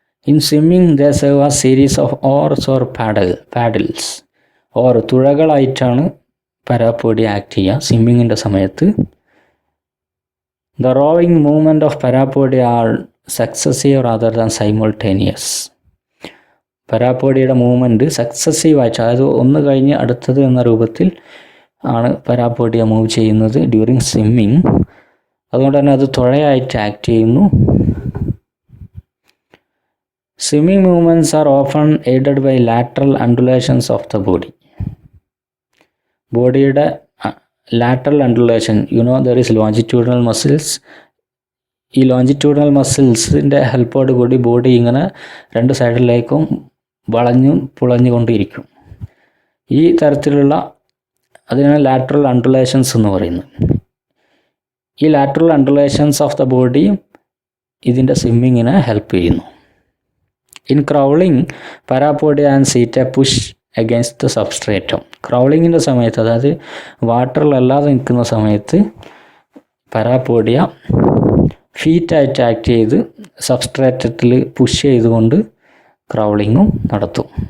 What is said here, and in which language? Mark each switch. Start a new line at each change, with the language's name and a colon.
English: In swimming, there serve a series of oars or paddles or
Malayalam: തുഴകളായിട്ടാണ് parapodia act ചെയ്യുക സ്വിമ്മിങ്ങിൻ്റെ സമയത്ത്.
English: The rowing movement of parapodia are successive rather than simultaneous.
Malayalam: parapodia movement successive ആയിട്ട്, അതായത് ഒന്ന് കഴിഞ്ഞ് അടുത്തത് എന്ന രൂപത്തിൽ ആണ് parapodia മൂവ് ചെയ്യുന്നത് ഡ്യൂറിങ് സ്വിമ്മിങ്. അതുകൊണ്ട് തന്നെ അത് തുഴയായിട്ട് ആക്ട് ചെയ്യുന്നു.
English: Swimming movements are often aided by lateral undulations of the body. ബോഡിയുടെ lateral undulation, you know, there is longitudinal muscles.
Malayalam: ഈ ലോഞ്ചിറ്റ്യൂഡിനൽ മസിൽസിൻ്റെ ഹെൽപ്പോട് കൂടി ബോഡി ഇങ്ങനെ രണ്ട് സൈഡിലേക്കും പുളഞ്ഞുകൊണ്ടിരിക്കും. ഈ തരത്തിലുള്ള അതിനാണ് ലാറ്ററൽ അണ്ടുലേഷൻസ് എന്ന് പറയുന്നത്. ഈ lateral undulations of the body ഇതിൻ്റെ സ്വിമ്മിങ്ങിനെ ഹെൽപ്പ് ചെയ്യുന്നു.
English: In crawling, parapodia and setae push against the substratum.
Malayalam: ക്രൗളിങ്ങിൻ്റെ സമയത്ത്, അതായത് വാട്ടറിലല്ലാതെ നിൽക്കുന്ന സമയത്ത് parapodia ഫീറ്റായിട്ട് ആക്ട് ചെയ്ത് സബ്സ്ട്രേറ്റത്തിൽ പുഷ് ചെയ്തുകൊണ്ട് ക്രൗളിങ്ങും നടത്തും.